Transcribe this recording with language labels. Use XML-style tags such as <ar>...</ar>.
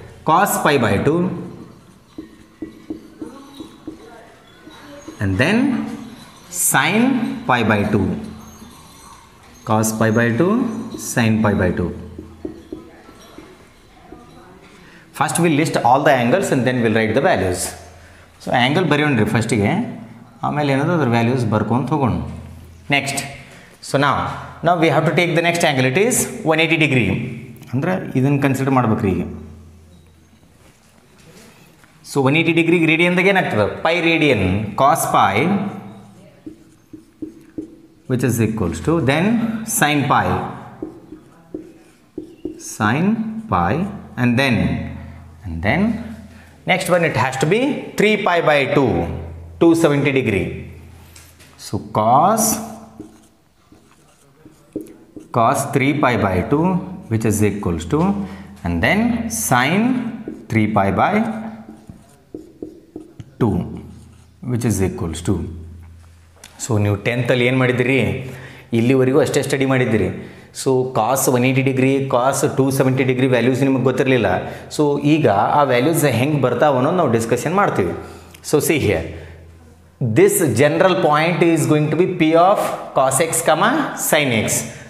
<en>Cos pi by 2 and then sin pi by 2, cos pi by 2, sin pi by 2. First we'll list all the angles and then we'll write the values.</en> <kn>So angle ಬರೆಯೋಣ್ರಿ ಫಸ್ಟಿಗೆ, ಆಮೇಲೆ ಏನದು ಅದರ values ಬರ್ಕೊಂತ ಹೋಗೋಣ.</kn> <en>Next, so now we have to take the next angle. It is 180 degree,</en> <kn>ಅಂದ್ರೆ ಇದನ್ನು consider ಮಾಡ್ಬೇಕ್ರಿ ಈಗ. So 180 degree ರೇಡಿಯನ್ದಾಗ ಏನಾಗ್ತದೆ pi radian, cos pi</kn> <en>which is equals to then sin pi and then next one it has to be 3 pi by 2, 270 degree. So cos 3 pi by 2 which is equals to, and then sin 3 pi by 2 which is equals to.</en> <kn>So ನೀವು 10th ಅಲ್ಲಿ ಏನು ಮಾಡಿದ್ದೀರಿ, ಇಲ್ಲಿವರೆಗೂ ಅಷ್ಟೇ study ಮಾಡಿದ್ದೀರಿ. So cos 180 degree, ಕಾಸ್ 270 degree values ನಿಮಗೆ ಗೊತ್ತಿರಲಿಲ್ಲ. So ಈಗ ಆ ವ್ಯಾಲ್ಯೂಸ್ ಹೆಂಗೆ ಬರ್ತಾವ ಅನ್ನೋದು ನಾವು ಡಿಸ್ಕಷನ್ ಮಾಡ್ತೀವಿ.</kn> <en>So see here, this general point is going to be P of cos x comma sine x.</en>